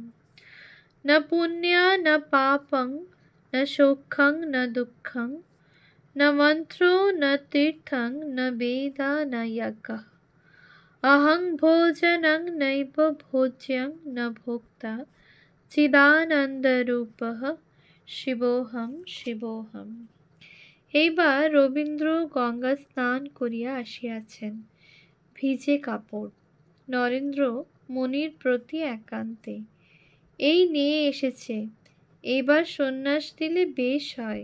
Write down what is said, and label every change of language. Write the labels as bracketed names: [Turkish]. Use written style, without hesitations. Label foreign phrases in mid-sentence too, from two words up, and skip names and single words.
[Sanskrit] ন পুণ্য ন পাপং ন সৌখ্যং ন দুঃখং ন মন্ত্রো ন তীর্থং ন বেদা ন যজ্ঞঃ। অহং ভোজনং নৈব ভোজ্যং ন ভোক্তা চিদানন্দরূপঃ শিবোহম শিবোহম। [Bangla] এইবার রবীন্দ্র গঙ্গা স্নান করিয়া আসিয়াছেন, ভিজে কাপড়। নরেন্দ্র মণির প্রতি একান্তে, এই নিয়ে এসেছে, এইবার সন্ন্যাস দিলে বেশ হয়।